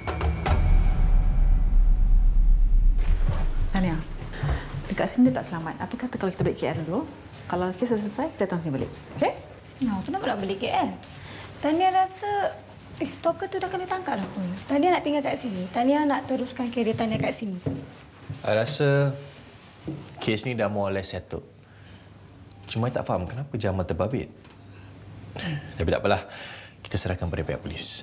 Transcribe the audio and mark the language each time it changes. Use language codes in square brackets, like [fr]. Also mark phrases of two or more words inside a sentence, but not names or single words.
[ms] Tania, dekat sini dia tak selamat. Apa kata kalau kita balik KL dulu? Kalau kes dah selesai, kita datang sini balik. Okey? Nah, kenapa nak balik KL? Tania rasa stalker tu dah kena tangkap dah pun. Tania nak tinggal kat sini. Tania nak teruskan kerjaya Tania kat sini. I rasa kes ni dah [en] more or less settled. [ms] Cuma I tak faham kenapa Jamal terbabit. Tapi tak apalah. Kita serahkan pada pihak polis.